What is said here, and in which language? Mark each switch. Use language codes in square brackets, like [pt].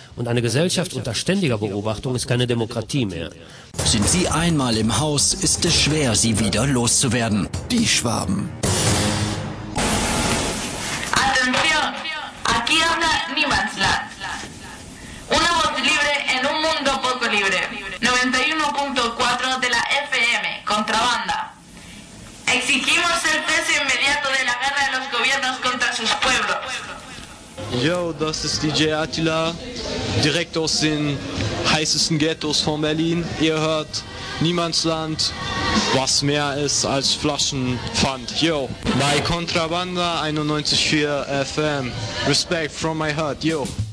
[de] Und eine Gesellschaft unter ständiger Beobachtung ist keine Demokratie mehr. Sind sie einmal im Haus, ist es schwer, sie wieder loszuwerden. Die Schwaben. [es] Atención, aquí habla Niemandsland. Una voz libre en un mundo poco libre. 91.4 de la FM, contrabanda. Exigimos el cese inmediato de la guerra de los gobiernos contra sus pueblos. [de] Yo, das ist DJ Attila, direkt aus den heißesten Ghettos von Berlin. Ihr hört Niemandsland, was mehr ist als Flaschenpfand. Yo, bei Contrabanda 91.4 FM. [en] Respect from my heart, yo.